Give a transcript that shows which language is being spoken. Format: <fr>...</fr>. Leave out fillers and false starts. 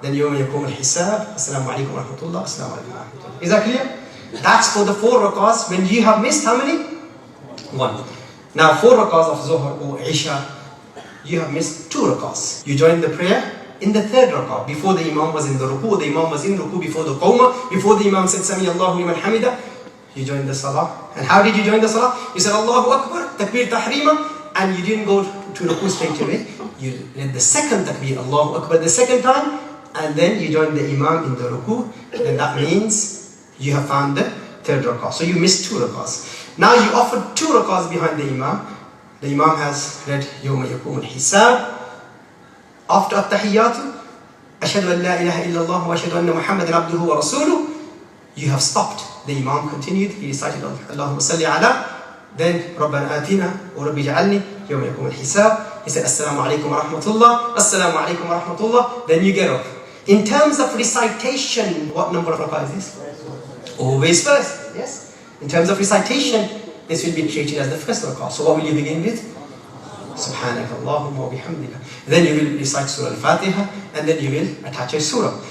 <en>Then</en> <ar>يوم يقوم الحساب السلام عليكم ورحمة الله السلام عليكم ورحمة الله.</ar> <en>Is that clear? That's for the 4 rakahs when you have missed how many? 1. Now 4 rakahs of Zuhr or Isha, you have missed 2 rakahs. You join the prayer in the 3rd rakah. Before the imam was in the ruku, the imam was in ruku before the qawmah, before the imam said Sami Allahu liman hamida, you joined the salah. And how did you join the salah? You said Allahu Akbar, takbir tahrima, and you didn't go to ruku straight away. You did the second takbir, Allahu Akbar, the 2nd time, and then you join the imam in the ruku, then that means you have found the 3rd rakah. So you missed 2 rakahs. Now you offered 2 rakahs behind the imam. The imam has read</en> <ar>يوم يقوم الحساب.</ar> <en>After</en> <ar>التحيات, أشهد أن لا إله إلا الله وأشهد أن محمدا عبده ورسوله.</ar> <en>You have stopped. The imam continued. He recited</en> <ar>اللهم صل على.</ar> <en>Then</en> <ar>ربنا آتنا ورب اجعلني يوم يقوم الحساب.</ar> <en>He said</en> <ar>السلام عليكم ورحمة الله. السلام عليكم ورحمة الله.</ar> <en>Then you get up. In terms of recitation, what number of rakah is this? Always first. Yes. In terms of recitation, this will be treated as the first rakah. So what will you begin with? Subhanaka Allahumma wa bihamdika. Then you will recite Surah Al-Fatiha and then you will attach a surah.</en>